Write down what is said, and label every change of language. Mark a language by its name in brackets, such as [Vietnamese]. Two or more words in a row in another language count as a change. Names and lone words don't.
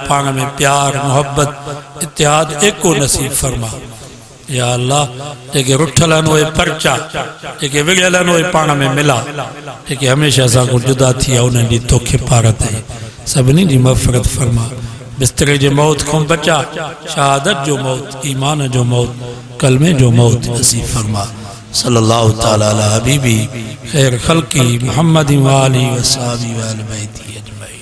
[Sindhi] पाण में प्यार मुहबत इतिहाद एको नसीब फरमा [Arabic] يا الله [Sindhi] जेके रुठल आहिनि उहे परचा जेके विढ़ियल आहिनि उहे पाण में मिला जेके हमेशह असां खां जुदा थी विया उन्हनि ॾींहुं तोखे पार ते सभिनी जी मग़फ़िरत फरमा बिस्तरे जे मौत खां बचा शहादत जो मौत ईमान जो मौत कलमे जो मौत नसीब फरमा [Arabic] صلى الله تعالى على حبيبه خير خلقه محمد وآله وصحبه وأهل بيته.